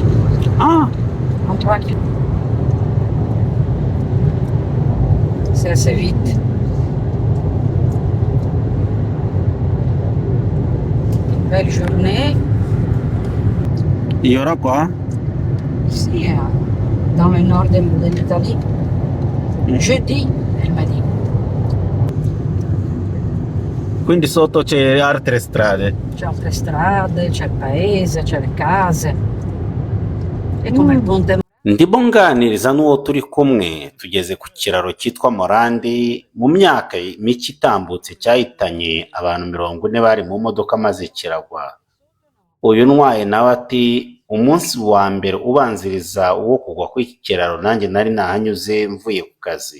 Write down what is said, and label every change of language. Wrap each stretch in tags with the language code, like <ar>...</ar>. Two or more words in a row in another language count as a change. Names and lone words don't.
<fr>En 3 km. C'est assez vite. Une belle journée. Il y aura quoi? Ici, dans le nord de l'Italie. Jeudi, elle m'a dit.</fr> <it>Quindi sotto c'è altre strade. C'è altre strade, c'è il paese, c'è le case. E come il ponte.</it> <rw>ndimo nganiriza n'uwo turi kumwe tugeze ku kiraro cyitwa Morandi mu myaka mike itambutse cyahitanye abantu 40 bari mu modoka maze kiragwa. Uyu ntwaye nawe ati umunsi wa mbere ubanziriza uwo kugwa kw'iki kiraro nanjye nari nahanyuze mvuye ku kazi.</rw>